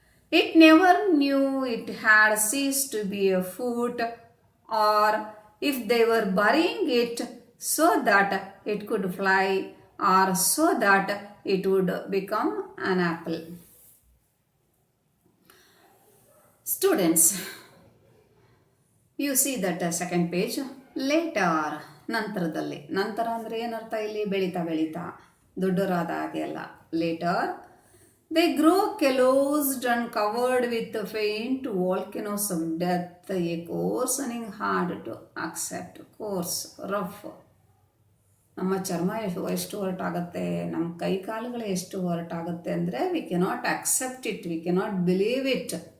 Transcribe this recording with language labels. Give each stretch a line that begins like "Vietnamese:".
English: It never knew it had ceased to be a foot, or if they were burying it so that it could fly, or so that it would become an apple. Students, you see that second page.
Kannada: Later, ನಂತರದಲ್ಲಿ. ನಂತರ ಅಂದರೆ ಏನರ್ಥ ಇಲ್ಲಿ? ಬೆಳೀತಾ ದೊಡ್ಡರಾದ ಹಾಗೆ ಅಲ್ಲ.
English: Later they grow closed and covered with faint volcanoes of death, a coarsening hard to accept, coarse, rough.
Kannada: ನಮ್ಮ ಚರ್ಮ ಎಷ್ಟು ಹೊರಟಾಗುತ್ತೆ, ನಮ್ಮ ಕೈ ಕಾಲುಗಳು ಎಷ್ಟು ಹೊರಟಾಗುತ್ತೆ ಅಂದರೆ
English: We cannot accept it, we cannot believe it.